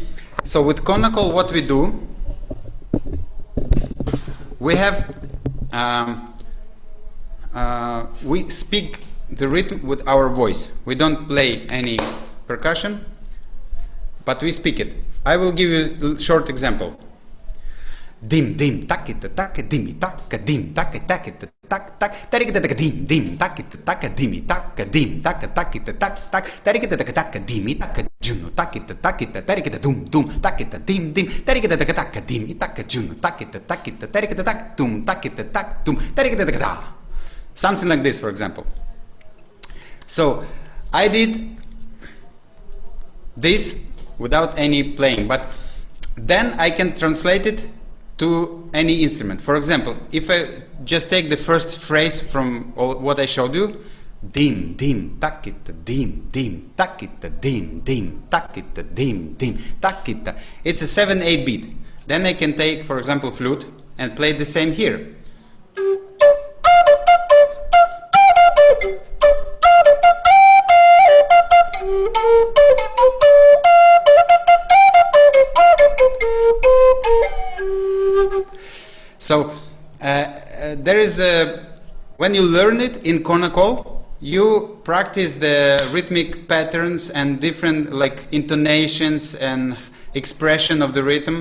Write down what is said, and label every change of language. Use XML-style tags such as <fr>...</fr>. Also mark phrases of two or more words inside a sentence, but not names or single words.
<en>So with conical, what we do, we have we speak the rhythm with our voice. We don't play any percussion, but we speak it. I will give you a short example. Dim dim takita taka dimi taka dim taka takita tak tak tarikita taka dim dim takita taka dimi taka dim taka takita tak tak tarikita taka dimi taka juno takita tarikita dum dum takita dim dim tarikita taka dimi taka juno takita tarikita tak dum takita tak dum tarikita taka. Something like this, for example. So I did this without any playing, but then I can translate it to any instrument. For example, if I just take the first phrase from what I showed you, dim dim takita dim dim takita dim dim takita dim dim takita, it's a 7/8 beat. Then I can take, for example, flute and play the same here. So there is when you learn it in Konakol, you practice the rhythmic patterns and different like intonations and expression of the rhythm.</en>